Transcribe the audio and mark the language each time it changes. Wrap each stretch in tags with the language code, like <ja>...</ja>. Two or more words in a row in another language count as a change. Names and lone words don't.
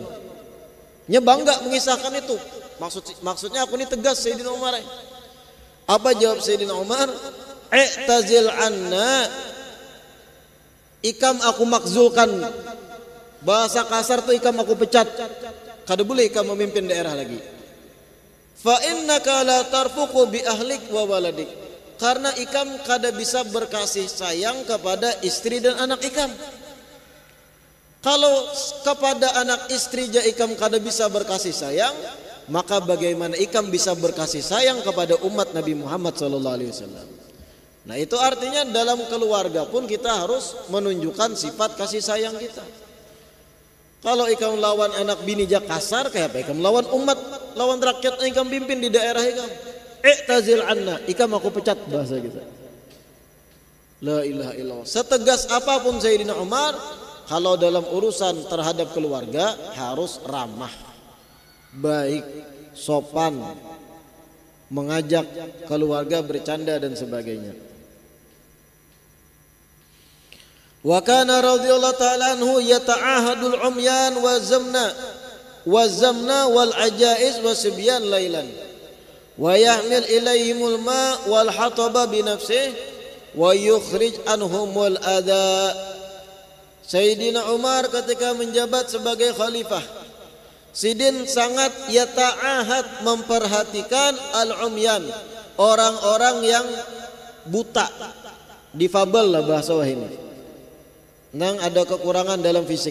<bjn>Nya bangga mengisahkan itu. Maksudnya aku ini tegas Sayyidina Umar. Apa jawab Sayyidina Umar?</bjn> <ar>اعتزل عنا,</ar> <bjn>ikam aku makzulkan. Bahasa kasar tuh ikam aku pecat. Kada boleh ikam memimpin daerah lagi.</bjn> <ar>فإنك لا ترفق بأهلك وولدك.</ar> <bjn>Karena ikam kada bisa berkasih sayang kepada istri dan anak ikam. Kalau kepada anak istri ja ikam kada bisa berkasih sayang, maka bagaimana ikam bisa berkasih sayang kepada umat Nabi Muhammad SAW?</bjn> <id>Nah, itu artinya dalam keluarga pun kita harus menunjukkan sifat kasih sayang kita.</id> <bjn>Kalau ikam lawan anak bini ja kasar, kayak apa ikam lawan umat, lawan rakyat ikam pimpin di daerah ikam?</bjn> <ar>اعتزل عنا,</ar> <bjn>ikam aku pecat, bahasa kita.</bjn> <ar>لا إله إلا الله.</ar> <id>Setegas apapun Sayyidina Umar, kalau dalam urusan terhadap keluarga harus ramah, baik, sopan, mengajak keluarga bercanda dan sebagainya.</id> <ar>وكان رضي الله تعالى عنه يتعاهد العميان والزمنى والعجائز والصبيان ليلا ويحمل إليهم الماء والحطب بنفسه ويخرج عنهم الأذى.</ar> <bjn>Sayyidina Umar ketika menjabat sebagai khalifah, Sidin sangat yata'ahad memperhatikan al-umyan, orang-orang yang buta, difabel lah bahasa wahini, nang ada kekurangan dalam fisik.</bjn>